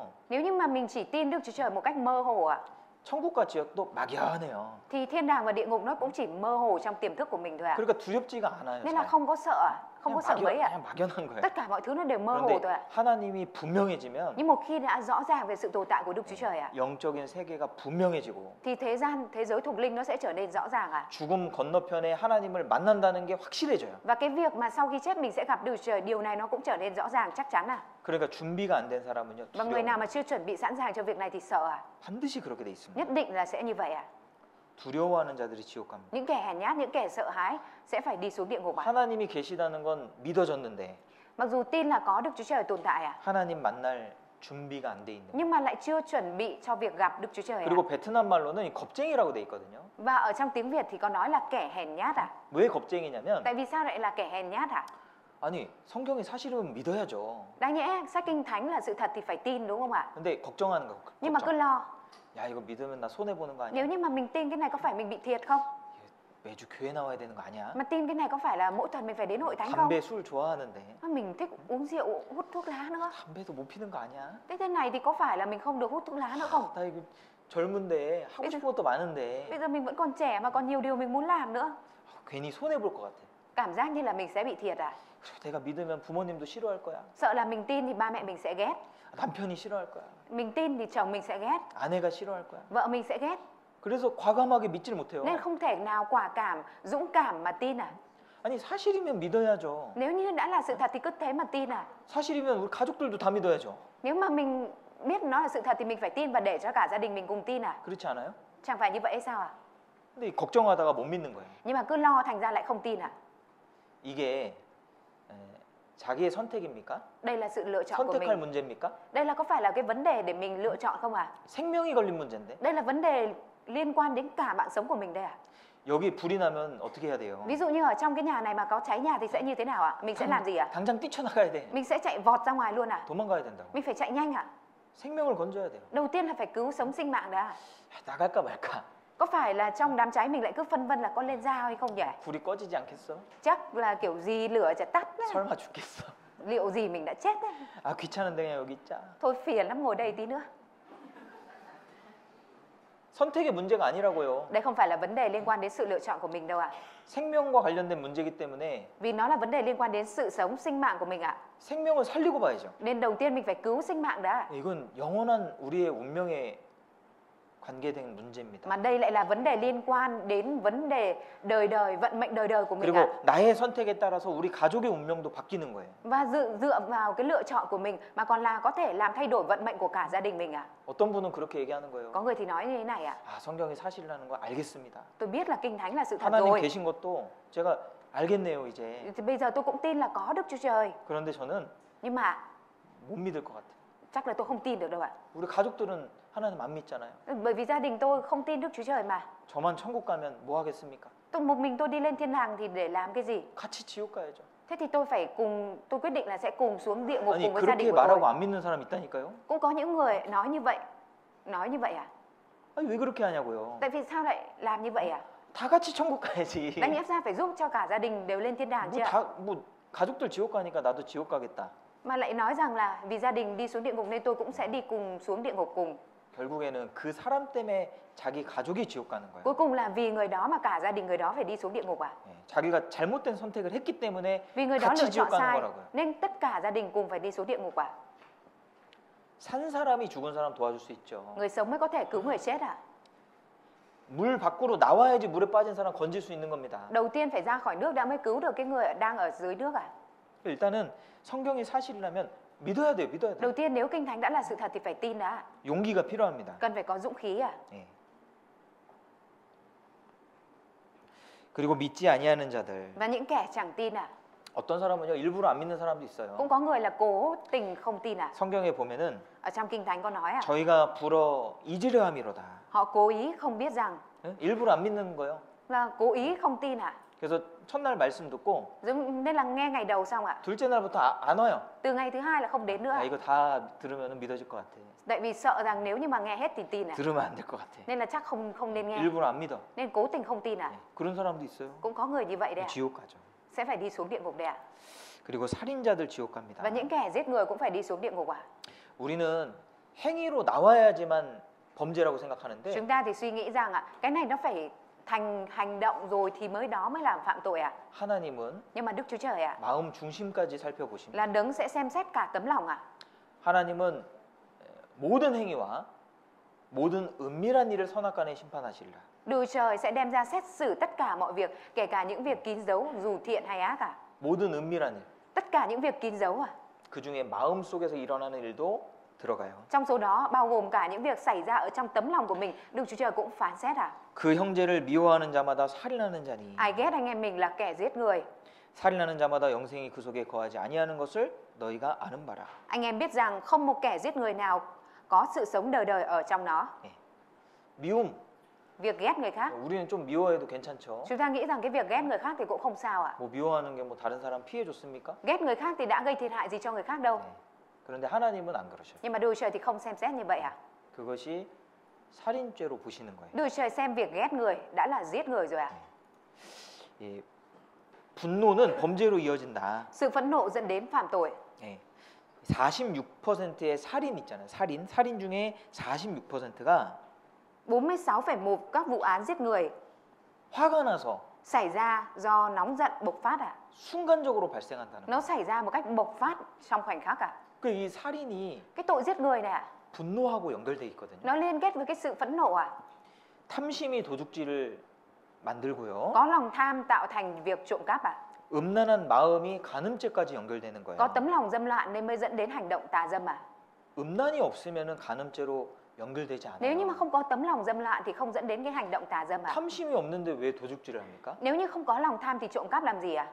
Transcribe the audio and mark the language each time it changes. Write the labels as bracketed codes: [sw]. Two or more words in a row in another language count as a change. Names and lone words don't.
[vi] Nếu như mà mình chỉ tin Đức Chúa Trời một cách mơ hồ ạ [ko] 천국과 지옥도 막연해요. [vi] thì thiên đàng và địa ngục nó cũng chỉ mơ hồ trong tiềm thức của mình thôi ạ. [ko] 그러니까 두렵지가 않아요. [vi] Nên là [ko] 잘. [vi] không có sợ ạ. Không có sợ mấy ạ. [ko] 그냥 막연한 거예요. [vi] Tất cả mọi thứ nó đều mơ hồ thôi [ko] 그런데 [vi] ạ. [ko] 하나님이 분명해지면 [vi] Nhưng một khi đã rõ ràng về sự tồn tại của Đức Chúa Trời ạ [ko] 영적인 세계가 분명해지고 [vi] thì thế giới thuộc linh nó sẽ trở nên rõ ràng ạ. [ko] 죽음 건너편에 하나님을 만난다는 게 확실해져요. [vi] Và cái việc mà sau khi chết mình sẽ gặp Đức Chúa Trời, điều này nó cũng trở nên rõ ràng chắc chắn ạ. [ko] 그러니까 준비가 안 된 사람은요. [vi] Và người [ko] 두려워. [vi] nào mà chưa chuẩn bị sẵn sàng cho việc này thì sợ ạ. [ko] 반드시 그렇게 돼 있습니다. [vi] Nhất định là sẽ như vậy ạ. [ko] 두려워하는 자들이 지옥 갑니다. [vi] Những kẻ hèn nhát, những kẻ sợ hãi sẽ phải đi xuống địa ngục ạ. [ko] 하나님이 계시다는 건 믿어졌는데 [vi] Mặc dù tin là có Đức Chúa Trời tồn tại ạ, [ko] 하나님 만날 준비가 안 돼 있는. [vi] nhưng mà lại chưa chuẩn bị cho việc gặp Đức Chúa Trời ạ. [ko] 그리고 베트남 말로는 이 겁쟁이라고 돼 있거든요. [vi] Và ở trong tiếng Việt thì có nói là kẻ hèn nhát ạ. [ko] 왜 겁쟁이냐면 [vi] Tại vì sao lại là kẻ hèn nhát ạ? [ko] 아니 성경이 사실은 믿어야죠. [vi] Đáng nhẽ sách Kinh Thánh là sự thật thì phải tin đúng không ạ? [ko] 근데 걱정하는 거. [vi] Nhưng mà cứ [ko] 걱정. [vi] lo, [ko] 야 이거 믿으면 나 손해 보는 거 아니야? [vi] nếu như mà mình tin cái này có phải mình bị thiệt không? [ko] 매주 교회 나와야 되는 거 아니야? [vi] Mà tin cái này có phải là mỗi tuần mình phải đến hội thánh không? [ko] 담배 술 좋아하는데 [vi] Mà mình thích uống rượu, hút thuốc lá nữa. [ko] 담배도 못 피는 거 아니야? [vi] Thế này thì có phải là mình không được hút thuốc lá nữa không? [ko] 나 이거 젊은데 하고 [vi] bây giờ- [ko] 싶은 것도 많은데 [vi] Bây giờ mình vẫn còn trẻ mà còn nhiều điều mình muốn làm nữa. [ko] 괜히 손해 볼 것 같아. [vi] Cảm giác như là mình sẽ bị thiệt à? [ko] 그리고 내가 믿으면 부모님도 싫어할 거야. [vi] Sợ là mình tin thì ba mẹ mình sẽ ghét. [ko] 남편이 싫어할 거야. [vi] Mình tin thì chồng mình sẽ ghét. [ko] 아내가 싫어할 거야. [vi] Vợ mình sẽ ghét. [ko] 그래서 과감하게 믿지를 못해요. [vi] Nên không thể nào quả cảm, dũng cảm mà tin à? [ko] 아니 사실이면 믿어야죠. [vi] Nếu như đã là sự thật thì cứ thế mà tin à? [ko] 사실이면 우리 가족들도 다 믿어야죠. [vi] Nếu mà mình biết nó là sự thật thì mình phải tin và để cho cả gia đình mình cùng tin à? [ko] 그렇지 않아요? [vi] Chẳng phải như vậy hay sao à? [ko] 근데 걱정하다가 못 믿는 거예요. [vi] Nhưng mà cứ lo thành ra lại không tin à? [ko] 이게 자기의 선택입니까? [vi] Đây là sự lựa chọn của [ko] 선택할 [vi] mình. [ko] 문제입니까? [vi] Đây là có phải là cái vấn đề để mình lựa chọn không à? [ko] 생명이 걸린 문제인데. [vi] Đây là vấn đề liên quan đến cả mạng sống của mình đây à? [ko] 여기 불이 나면 어떻게 해야 돼요? [vi] Ví dụ như ở trong cái nhà này mà có cháy nhà thì sẽ như thế nào ạ? Mình sẽ làm gì ạ? [ko] 당장 뛰쳐나가야 돼. [vi] Mình sẽ chạy vọt ra ngoài luôn à? [ko] 도망가야 된다고. [vi] Mình phải chạy nhanh ạ? [ko] 생명을 건져야 돼요. [vi] Đầu tiên là phải cứu sống sinh mạng đã. [ko] 나갈까 말까. [vi] Có phải là trong đám cháy mình lại cứ phân vân là có lên dao hay không nhỉ? [ko] 불이 꺼지지 않겠어? [vi] Chắc là kiểu gì lửa chả tắt đấy. [ko] 설마 죽겠어? [vi] Liệu gì mình đã chết đấy. [ko] 아 귀찮은데 그냥 여기 있자. [vi] Thôi phiền lắm ngồi đây tí nữa. [ko] 선택의 문제가 아니라고요. [vi] Đây không phải là vấn đề liên quan đến sự lựa chọn của mình đâu ạ. [ko] 생명과 관련된 문제이기 때문에 [vi] Vì nó là vấn đề liên quan đến sự sống sinh mạng của mình ạ. [ko] 생명을 살리고 봐야죠. [vi] Nên đầu tiên mình phải cứu sinh mạng đã. [ko] 이건 영원한 우리의 운명에 관계된 문제입니다. [vi] Mà đây lại là vấn đề liên quan đến vấn đề đời đời, vận mệnh đời đời của mình ạ. [ko] 그리고 나의 선택에 따라서 우리 가족의 운명도 바뀌는 거예요. [vi] Và dựa vào cái lựa chọn của mình mà còn là có thể làm thay đổi vận mệnh của cả gia đình mình ạ. [ko] 어떤 분은 그렇게 얘기하는 거예요. [vi] Có người thì nói như thế này ạ. [ko] 아 성경이 사실이라는 거 알겠습니다. [vi] Tôi biết là Kinh Thánh là sự thật [ko] 하나님 [vi] rồi. [ko] 계신 것도 제가 알겠네요 이제. [vi] Thì bây giờ tôi cũng tin là có Đức Chúa Trời. [ko] 그런데 저는 [vi] Nhưng mà [ko] 못 믿을 것 같아요. [vi] chắc là tôi không tin được đâu ạ. [ko] 우리 가족들은 하나님 안 믿잖아요. [vi] Bởi vì gia đình tôi không tin Đức Chúa Trời mà. [ko] 저만 천국 가면 뭐 하겠습니까? [vi] Một mình tôi đi lên thiên đàng thì để làm cái gì? [ko] 같이 지옥 가야죠. [vi] Thế thì tôi quyết định là sẽ cùng xuống địa ngục [ko] 아니 [vi] cùng với gia đình [ko] 그렇게 [vi] của tôi. [ko] 말하고 안 믿는 사람 있다니까요. [vi] Cũng có những người nói như vậy. Nói như vậy à? [ko] 아니 왜 그렇게 하냐고요. [vi] Tại vì sao lại làm như vậy à? [ko] 다 같이 천국 가야지. [vi] Đáng nhẽ ra phải giúp cho cả gia đình đều lên thiên đàng chứ ạ? [ko] 뭐 가족들 지옥 가니까 나도 지옥 가겠다. [vi] Mà lại nói rằng là vì gia đình đi xuống địa ngục nên tôi cũng sẽ đi cùng xuống địa ngục cùng. [ko] 결국에는 그 사람 때문에 자기 가족이 지옥 가는 거예요. [vi] Cuối cùng là vì người đó mà cả gia đình người đó phải đi xuống địa ngục à? [ko] 예, 자기가 잘못된 선택을 했기 때문에 [vi] Vì người đó lựa [ko] 같이 [vi] chọn [ko] 지옥 가는 [vi] sai [ko] 거라고요. [vi] nên tất cả gia đình cùng phải đi xuống địa ngục à? [ko] 산 사람이 죽은 사람 도와줄 수 있죠. [vi] Người sống mới có thể cứu người chết à? [ko] 물 밖으로 나와야지 물에 빠진 사람 건질 수 있는 겁니다. [vi] Đầu tiên phải ra khỏi nước đã mới cứu được cái người đang ở dưới nước à? [ko] 일단은 성경이 사실이라면 믿어야 돼요. 믿어야 돼요. [vi] Đầu tiên nếu kinh thánh đã là sự thật thì phải tin đã. [ko] 용기가 필요합니다. [vi] Cần phải có dũng khí à? [ko] 예. 그리고 믿지 아니하는 자들. [vi] Và những kẻ chẳng tin à? [ko] 어떤 사람은요 일부러 안 믿는 사람도 있어요. [vi] Cũng có người là cố tình không tin à? [ko] 성경에 보면은 [vi] Ở trong kinh thánh có nói à? [ko] 저희가 불어 잊으려 함이로다. [vi] Họ cố ý không biết rằng [ko] 예? 일부러 안 믿는 거예요. [vi] là cố ý không tin à? [ko] 그래서 첫날 말씀 듣고 [vi] Nên là nghe ngày đầu xong ạ. [ko] 둘째 날부터 안 와요. [vi] Từ ngày thứ hai là không đến nữa. [ko] 야, 이거 다 들으면 믿어질 것 같아. [vi] Tại vì sợ rằng nếu như mà nghe hết thì tin à. [ko] 들으면 안 될 것 같아. [vi] Nên là chắc không nên nghe. [ko] 일부러 안 믿어. [vi] Nên cố tình không tin à. [ko] 예, 그런 사람도 있어요. [vi] Cũng có người như vậy đấy ạ. [ko] 지옥 가죠. [vi] Sẽ phải đi xuống địa ngục đấy ạ. [ko] 그리고 살인자들 지옥 갑니다. [vi] Và những kẻ giết người cũng phải đi xuống địa ngục à. [ko] 우리는 행위로 나와야지만 범죄라고 생각하는데 [vi] Chúng ta thì suy nghĩ rằng ạ, cái này nó phải thành hành động rồi thì mới làm phạm tội à. [ko] 하나님은 [vi] Nhưng mà Đức Chúa Trời ạ, [ko] 마음 중심까지 살펴보십니다. [vi] là đấng sẽ xem xét cả tấm lòng ạ. [ko] 하나님은 모든 행위와 모든 은밀한 일을 선악간에 심판하시리라. [vi] Đức Trời sẽ đem ra xét xử tất cả mọi việc, kể cả những việc kín dấu dù thiện hay ác à. [ko] 모든 은밀한 일. [vi] Tất cả những việc kín dấu à. [ko] 그 중에 마음 속에서 일어나는 일도 들어가요. [vi] Trong số đó bao gồm cả những việc xảy ra ở trong tấm lòng của mình, Đức Chúa Trời cũng phán xét à. [ko] 그 형제를 미워하는 자마다 살인하는 자니 [vi] Ai ghét anh em mình là kẻ giết người. [ko] 살인하는 자마다 영생이 그 속에 거하지 아니하는 것을 너희가 아는 바라. [vi] Anh em biết rằng không một kẻ giết người nào có sự sống đời đời ở trong nó. [ko] 미움. [vi] Việc ghét người khác, [ko] 우리는 좀 미워해도 괜찮죠. [vi] chúng ta nghĩ rằng cái việc ghét người khác thì cũng không sao ạ. [ko] 뭐 미워하는 게 뭐 다른 사람 피해 줬습니까? [vi] Ghét người khác thì đã gây thiệt hại gì cho người khác đâu. [ko] 그런데 하나님은 안 그러셔요. [vi] Nhưng mà Đức Trời thì không xem xét như vậy à. [ko] 그것이 살인죄로 보시는 거예요. [vi] Đức Trời xem việc ghét người đã là giết người rồi à. [ko] 예, 분노는 범죄로 이어진다. [vi] Sự phẫn nộ dẫn đến phạm tội. [ko] 예, 46%의 살인 있잖아요. 살인 중에 46%가 [vi] 46,1 các vụ án giết người [ko] 화가 나서 [vi] xảy ra do nóng giận bộc phát à. [ko] 순간적으로 발생한다는 거예요. [vi] Nó xảy ra một cách bộc phát trong khoảnh khắc à. [ko] 이 살인이 [vi] Cái tội giết người này à, [ko] 분노하고 연결돼 있거든요. [vi] nó liên kết với cái sự phẫn nộ à. [ko] 탐심이 도둑질을 만들고요. [vi] Có lòng tham tạo thành việc trộm cắp à. [ko] 음란한 마음이 간음죄까지 연결되는 거예요. [vi] Có tấm lòng dâm loạn nên mới dẫn đến hành động tà dâm à. [ko] 음란이 없으면은 간음죄로 연결되지 [vi] Nếu như [ko] 않아요. [vi] mà không có tấm lòng dâm loạn thì không dẫn đến cái hành động tà dâm à. [ko] 탐심이 없는데 왜 도둑질을 합니까? [vi] Nếu như không có lòng tham thì trộm cắp làm gì à.